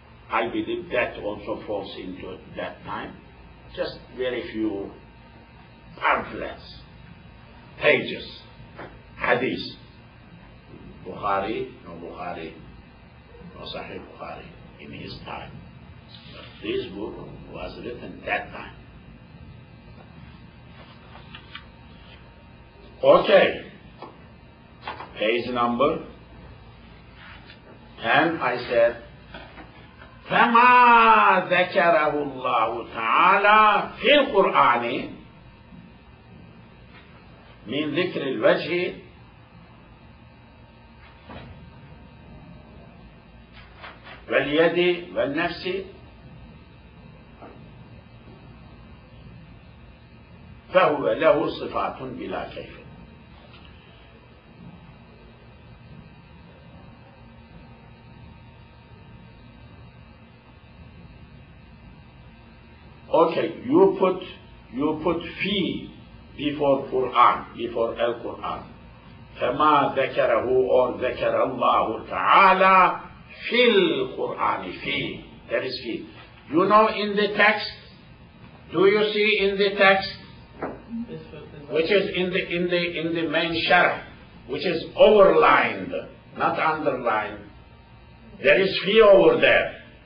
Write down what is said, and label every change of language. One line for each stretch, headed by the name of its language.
English: I believe that also falls into that time. Just very few pamphlets, pages, hadith. Bukhari, no Sahih Bukhari in his time. But this book was written that time. Okay, page number, and I said,
Arabic: فما ذكره الله تعالى في القرآن من ذكر الوجه واليد والنفس فهو له صفات بلا كيف.
English: Okay, you put fi before Quran, before Al-Quran.
Arabic: فما ذكره
English: or
Arabic: ذكر الله تعالى في القرآن في.
English: There is fi. You know in the text, do you see in the text, which is in the main sharh, which is overlined, not underlined. There is fi over there.